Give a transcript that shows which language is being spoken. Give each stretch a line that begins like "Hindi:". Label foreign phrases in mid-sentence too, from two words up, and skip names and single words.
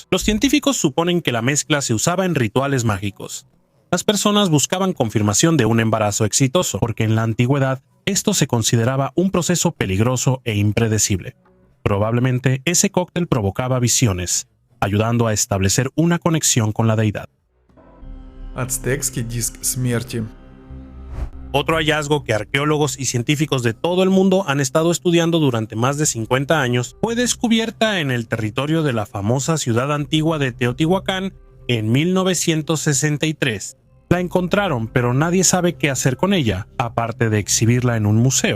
Spanish: Los científicos suponen que la mezcla se usaba en rituales mágicos. Las personas buscaban confirmación de un embarazo exitoso, porque en la antigüedad esto se consideraba un proceso peligroso e impredecible. Probablemente ese cóctel provocaba visiones, ayudando a establecer una conexión con la deidad.
Russian: Ацтекский диск смерти.
Spanish: Otro hallazgo que arqueólogos y científicos de todo el mundo han estado estudiando durante más de 50 años fue descubierta en el territorio de la famosa ciudad antigua de Teotihuacán en 1963. La encontraron, pero nadie sabe qué hacer con ella, aparte de exhibirla en un museo.